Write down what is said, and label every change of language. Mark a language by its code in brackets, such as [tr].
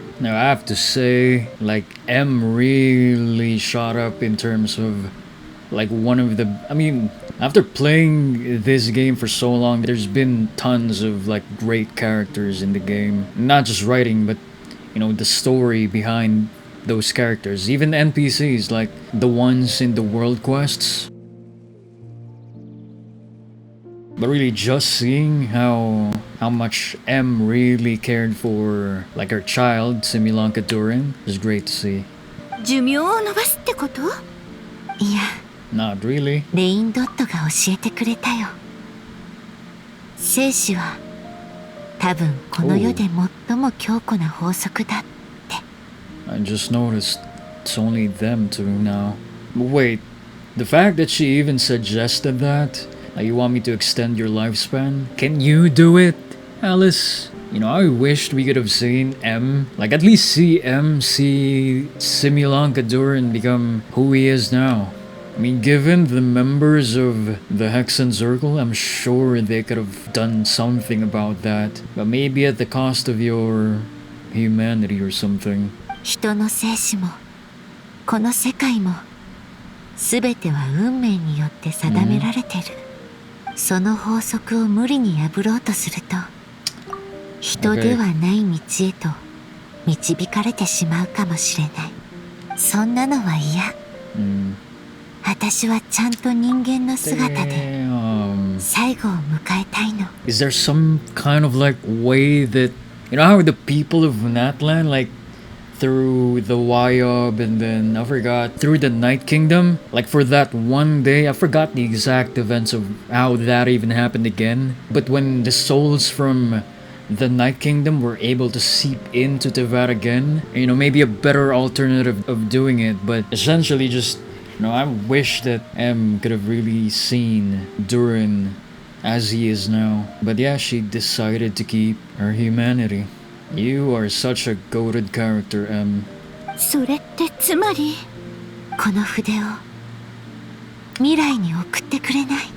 [en] Now I have to say, like, M really shot up in terms of, like, one of the... I mean, after playing this game for so long, there's been tons of, like, great characters in the game. Not just writing, but, you know, the story behind those characters. Even NPCs, like the ones in the world quests. But really just seeing how much M really cared for, like, her child, Similanka Durin, is great to see. [ja] 寿命を延ばすってこと？いや、 [en] Not really. [ja] レインドットが教えてくれたよ。生死は多分この世で最も強固な法則だって。 [en] I just noticed it's only them two now. But wait, the fact that she even suggested that, like, you want me to extend your lifespan? Can you do it, Alice? You know, I wished we could have seen M, like, at least see Similanka Durin become who he is now. I mean, given the members of the Hexen Circle, I'm sure they could have done something about that. But maybe at the cost of your humanity or something. [ja] 人の生死もこの世界も全ては運命によって定められてる。その法則を無理に破ろうとすると人ではない道へと導かれてしまうかもしれない。そんなのは嫌。私はちゃんと人間の姿で最後を迎えたいの。 [en] Is there some kind of, like, way that, you know how the people of Natlan, like, through the Wyob and then I forgot through the Night Kingdom, like, for that one day, I forgot the exact events of how that even happened again, but when the souls from the Night Kingdom were able to seep into Tevat again, you know, maybe a better alternative of doing it, but essentially just, you know, I wish that M could have really seen Durin as he is now. But yeah, she decided to keep her humanity. You are such a goated character, M. [ja] それってつまりこの筆を未来に送ってくれない？